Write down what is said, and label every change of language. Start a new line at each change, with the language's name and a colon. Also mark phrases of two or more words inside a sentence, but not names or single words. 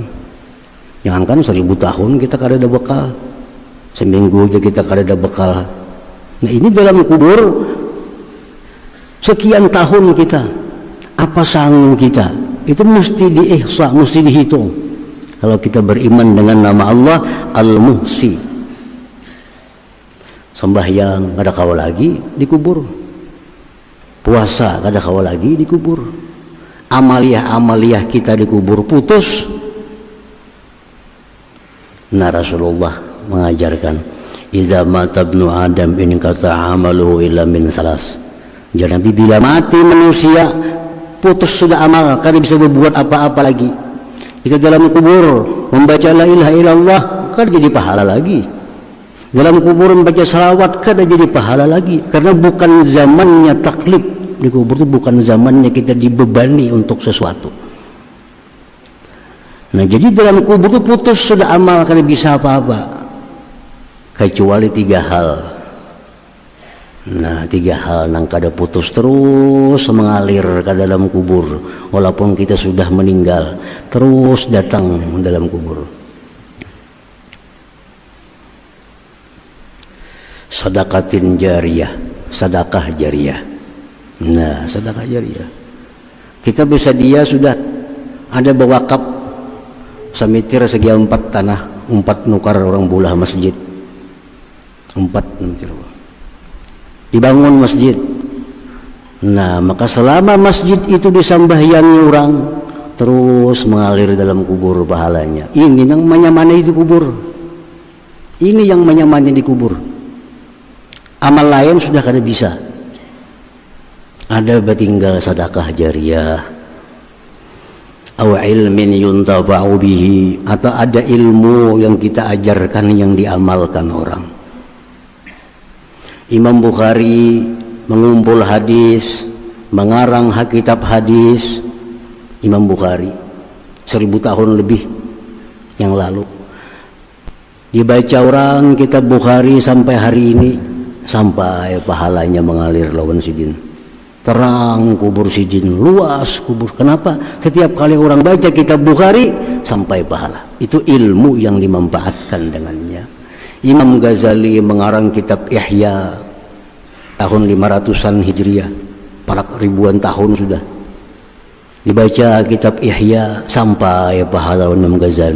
Indonesian: Jangankan 1000 tahun kita kada ada bekal, seminggu aja kita kada ada bekal. Nah, ini dalam kubur sekian tahun kita, apa sanggup kita? Itu mesti diihsa, mesti dihitung. Kalau kita beriman dengan nama Allah Al-Muhsi, sembahyang kada kawa lagi dikubur, puasa kada kawa lagi dikubur, amaliyah kita dikubur, putus. Nah, Rasulullah mengajarkan,
Arabic: "إذا مات ابن آدم انقطع عمله إلا من ثلاث."
Indonesian: Jadi bila mati manusia, putus sudah amal, kada bisa berbuat apa-apa lagi. Kita dalam kubur membaca
Arabic: لا إله إلا الله,
Indonesian: kada jadi pahala lagi. Dalam kubur membaca salawat, kada jadi pahala lagi, karena bukan zamannya taklif. Di kubur itu bukan zamannya kita dibebani untuk sesuatu. Nah, jadi dalam kubur itu putus sudah amal, kada bisa apa-apa kecuali 3 hal. Nah, 3 hal nang kada putus terus mengalir ke dalam kubur, walaupun kita sudah meninggal, terus datang dalam kubur. Sedekatin jariyah, sedekah jariyah. Nah, sedekah jariyah, kita bersedia sudah ada bewakaf samitir segi 4 tanah, 4 nukar orang bulah masjid, 4 nukar dibangun masjid. Nah, maka selama masjid itu disambahyangi orang, terus mengalir dalam kubur pahalanya. Ini yang menyamani di kubur, ini yang menyamani di kubur. Amal lain sudah kada bisa. Ada tinggal sedekah jariyah,
Arabic: أو علم ينتفع به,
Indonesian: atau ada ilmu yang kita ajarkan yang diamalkan orang. Imam Bukhari mengumpul hadis, mengarang kitab hadis. Imam Bukhari 1000 tahun lebih yang lalu dibaca orang kitab Bukhari sampai hari ini, sampai pahalanya mengalir lawan sidin. Terang kubur sidin, luas kubur. Kenapa? Setiap kali orang baca kitab Bukhari sampai pahala. Itu ilmu yang dimanfaatkan dengannya. Imam Ghazali mengarang kitab Ihya tahun 500-an Hijriah, para ribuan tahun sudah dibaca kitab Ihya sampai pahala Imam Ghazali.